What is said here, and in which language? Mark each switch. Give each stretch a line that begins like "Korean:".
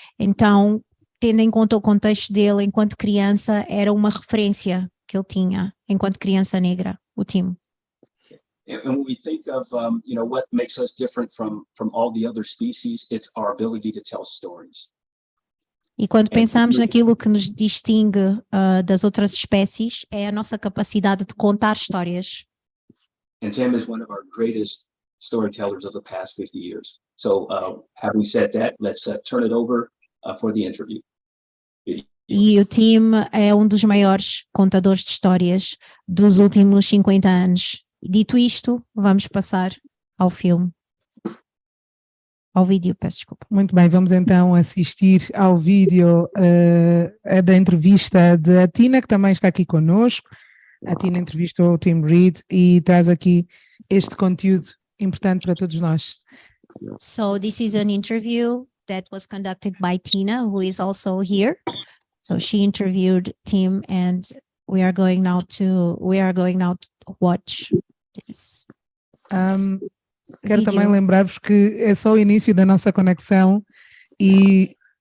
Portuguese: Então, tendo em conta o contexto dele enquanto criança, era uma referência que ele tinha enquanto criança negra, o Tim.
English: And when we think of what makes us different from all the other species, it's our ability to tell stories.
Portuguese: E quando pensamos naquilo que nos distingue das outras espécies, é a nossa capacidade de contar histórias.
English: And Tim is one of our greatest storytellers of the past 50 years. So having said that, let's turn it over for the interview.
Portuguese: E o Tim é um dos maiores contadores de histórias dos últimos 50 anos. Dito isto, vamos passar ao filme. Ao vídeo, peço desculpa. Muito bem, vamos então assistir ao vídeo da entrevista da Tina, que também está aqui conosco. A Tina entrevistou o Tim Reed e traz aqui este conteúdo importante para todos nós.
English: So this is an interview that was conducted by Tina, who is also here. So she interviewed Tim, and we are going now to watch this.
Portuguese: Quero Vídeo. também lembrar-vos que é só o início da nossa conexão e